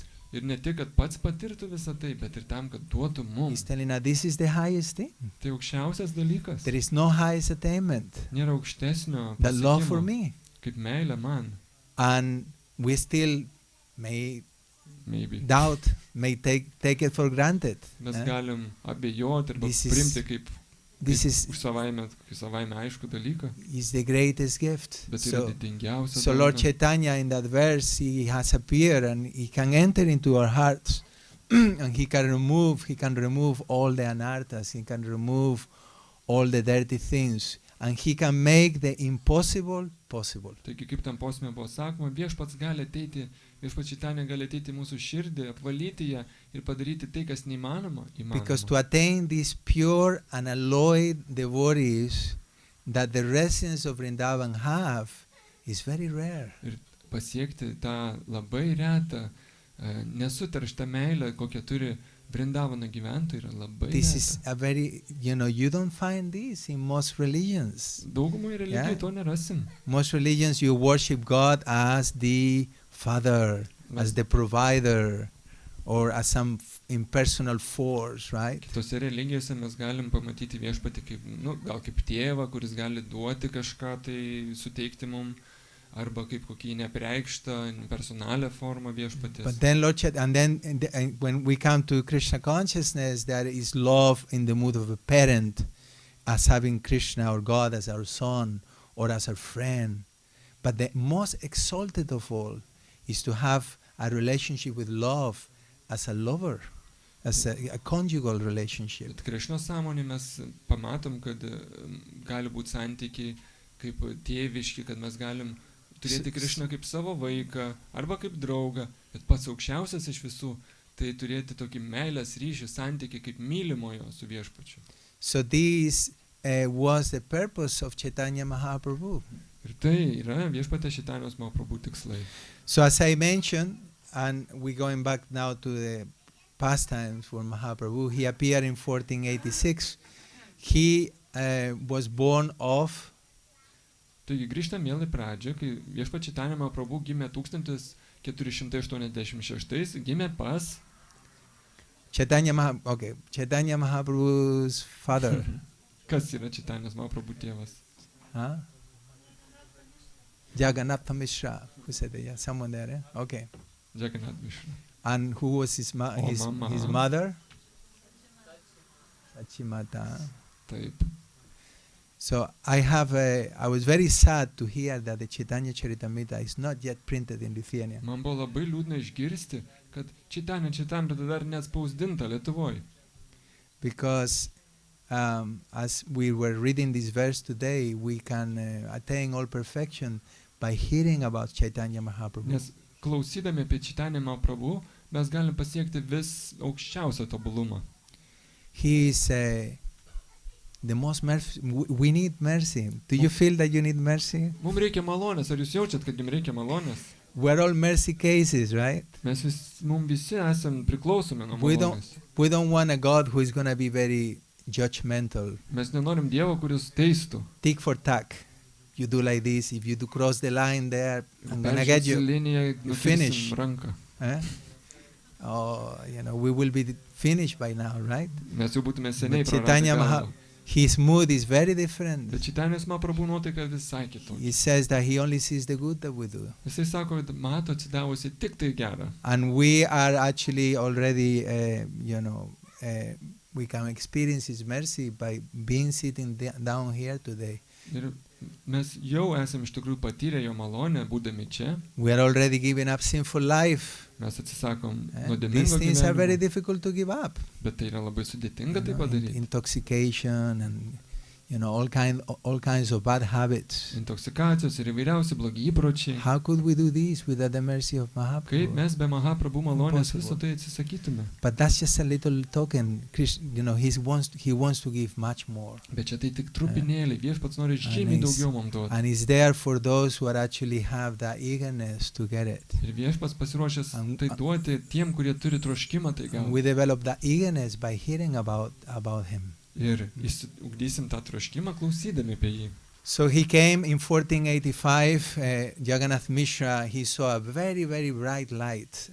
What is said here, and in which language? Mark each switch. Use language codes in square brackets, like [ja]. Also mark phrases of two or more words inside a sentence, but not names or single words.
[lt] Ir ne tik, kad pats patirtų visą tai, bet ir tam, kad duotų [en] He's [lt] mums. [en] telling us this is the highest thing. [lt] Tai aukščiausias dalykas. [en] There is no highest attainment [lt] Nėra aukštesnio [en] than love for [lt] pasiekimo, [en] me. [lt] kaip meilė man. [en] And we still may maybe. doubt, may take it for granted. [lt] Mes eh? galim abejoti arba [en] This is- [lt] priimti kaip [en] This [lt] už savaime aišku dalyką, [en] is the greatest gift. [lt] bet tai yra didingiausia [en] So Lord [lt] dovana. [en] Chaitanya in that verse, he has appeared and he can enter into our hearts and he can remove all the anarthas, he can remove all the dirty things and he can make the impossible possible. [lt] Taigi kaip tam posme buvo sakoma, viešpats gali ateiti, viešpats Čaitanija gali ateiti į mūsų širdį, apvalyti ją ir padaryti tai, kas neįmanoma. [en] Because to attain these pure and alloyed devotees that the residents of Vrindavan have is very rare. [lt] Ir pasiekti tą labai retą, nesuterštą meilę, kokią turi Vrindavano gyventojai, yra labai [en] This [lt] reta. [en] is a very, you don't find this in most religions. [lt] Daugumai religijų to nerasim. [en] Most religions you worship God as the Father, as the provider, or as some impersonal force, right? [lt] Kitose religijose mes galim pamatyti viešpatį kaip, gal kaip tėvą, kuris gali duoti kažką tai, suteikti mum, arba kaip kokį nepreikštą, personalią formą viešpatės. [en] But then when we come to Krishna consciousness, there is love in the mood of a parent, as having Krishna or God as our son or as our friend. But the most exalted of all is to have a relationship with love as a lover, as a conjugal relationship. [lt] Bet Krišnos sąmonė mes pamatom, kad gali būti santykiai kaip tėviški, kad mes galim turėti Krišną kaip savo vaiką arba kaip draugą, bet pats aukščiausias iš visų, tai turėti tokį meilės ryšį, santykį kaip mylimojo su viešpačiu. [en] So this was the purpose of Chaitanya Mahaprabhu. [lt] Ir tai yra viešpatės Čaitanijos Mahaprabhu tikslai. [en] So as I mentioned, and we're going back now to the pastimes for Mahaprabhu, he appeared in 1486. He was born of [lt] Taigi grįžtam vėl į pradžią, kai viešpats Čaitanija Mahaprabhu gimė 1486, gimė pas [en] Chaitanya Mahaprabhu's father. [lt] Kas yra Čaitanijos Mahaprabhu tėvas? [en] Huh? Jagannath Mishra. Who said that? Yeah, someone there. Eh? Okay. Jagannath Mishra. And who was his mother? Sachimata. [lt] Taip. [en] So I was very sad to hear that the Chaitanya Charitamrita is not yet printed in Lithuania. [lt] Man buvo labai liūdna išgirsti, kad Čaitanija Čaitamrita dar neatspausdinta Lietuvoje. [en] Because as we were reading this verse today, we can attain all perfection by hearing about Chaitanya Mahaprabhu. [lt] Nes klausydami apie Čaitanją Mahaprabhu, mes galim pasiekti vis aukščiausią tobulumą. [en] He is the most mercy. We need mercy. Do you feel that you need mercy? [lt] Mums reikia malonės. Ar jūs jaučiat, kad jums reikia malonės? [en] We're all mercy cases, right? [lt] Mums visi esam priklausomi nuo malonės. [en] We don't want a God who is going to be very judgmental. [lt] Mes nenorim Dievo, kuris teistų. [en] Tick for tack. You do like this. If you do cross the line there, I'm going to get you. Finish. [lt] Ranką. Eh? [en] Oh, we will be finished by now, right? [lt] Mes jau būtume seniai [en] But Chaitanya [lt] praradę. [en] his mood is very different. [lt] Bet Čaitanijos Mahaprabhu nuotaika visai kitokia. [en] He says that he only sees the good that we do. [lt] Jisai sako, kad mato atsidavusi tik tai gerą. [en] And we are actually already, we can experience his mercy by being sitting down here today. [lt] Ir mes jau esam iš tikrųjų patyrę jo malonę, būdami čia. [en] We are already giving up sinful life. [lt] Mes atsisakom [en] These [lt] nuodėmingo [en] things are very [lt] gyvenimo. [en] difficult to give up. [lt] Bet tai yra labai sudėtinga tai padaryti. [en] Intoxication and all kinds of bad habits. [lt] Intoksikacijos ir įvairiausi blogi įpročiai. [en] How could we do this without the mercy of [lt] Kaip [en] Mahaprabhu? [lt] mes be Mahaprabhu malonės [en] Impossible. [lt] viso tai atsisakytume. [en] But that's just a little token. He wants to give much more. [lt] Bet čia tai tik trupinėliai. Viešpats nori žymiai [en] And [lt] daugiau mums duoti. [en] And it's there for those who are actually have the eagerness to get it. [lt] Ir viešpats pasiruošęs [en] And- [lt] tai duoti tiem, kurie turi troškimą tai [en] And we [lt] gauti. [en] develop that eagerness by hearing about him. [lt] Ir ugdysim tą troškimą klausydami apie jį. [en] So he came in 1485. Jagannath Mishra, he saw a very, very bright light.